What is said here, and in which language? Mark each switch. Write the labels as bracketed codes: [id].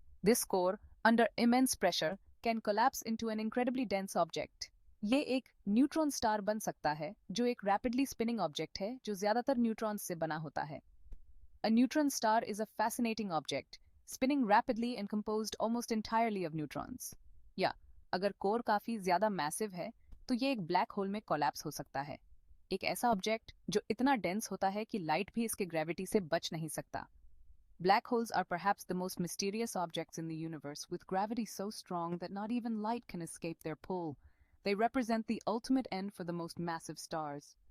[en] This core, under immense pressure, can collapse into an incredibly dense object. [hi] ये एक neutron star बन सकता है जो एक [en] rapidly spinning object [hi] है जो ज्यादातर न्यूट्रॉन्स से बना होता है. [en] A neutron star is a fascinating object, spinning rapidly and composed almost entirely of neutrons. [hi] या अगर कोर काफी ज्यादा मैसिव है तो ये एक ब्लैक होल में कोलैप्स हो सकता है. एक ऐसा ऑब्जेक्ट जो इतना डेंस होता है कि लाइट भी इसके ग्रेविटी से बच नहीं सकता. [en] Black holes are perhaps the most mysterious objects in the universe, with gravity so strong that not even light can escape their pull. They represent the ultimate end for the most massive stars.